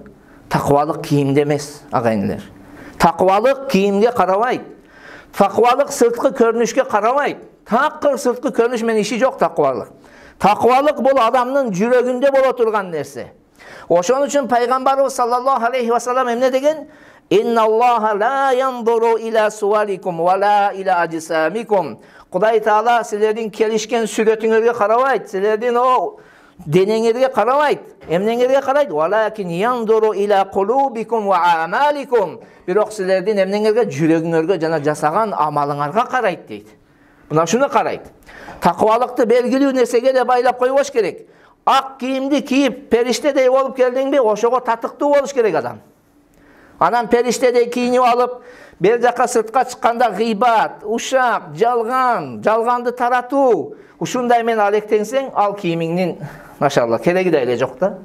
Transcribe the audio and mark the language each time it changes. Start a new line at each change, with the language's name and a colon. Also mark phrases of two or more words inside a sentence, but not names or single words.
Kyrgyz: Таквалык кийимде эмес, агайындар. Таквалык кийимге карабайт. Таквалык сырткы көрүнүшкө карабайт. Такыр сырткы көрүнүш менен иши жок таквалык. Таквалык бул адамдын жүрөгүндө боло турган нерсе. Ошон үчүн Пайгамбарыбыз
Arabic: صلى الله عليه وسلم
Kyrgyz: эмне деген?
Arabic: إن الله لا ينظر إلى صوركم ولا إلى أجسامكم.
Kyrgyz: Кудай Таала силердин келишкен сүрөтүңөргө карабайт, силердин денеңерге карабайт. Эмнеңерге карайт?
Arabic: ولكن ينظر إلى قلوبكم وأعمالكم.
Kyrgyz: Бирок силердин эмнеңерге, жүрөгүңөргө жана жасаган амалыңарга карайт дейт. Мына шуну карайт. Таквалыкты белгилүү нерсеге да байлап койбош керек. Ак кийимди кийип, периштедей болуп келдиңби, ошого татыктуу болуш керек адам. Анан периштедей кийинип алып, бер жака сыртка чыкканда гыйбат, ушак, жалганды таратуу, ушундай менен алектенсең, ал кийимиңдин машалла кереги да эле жок да.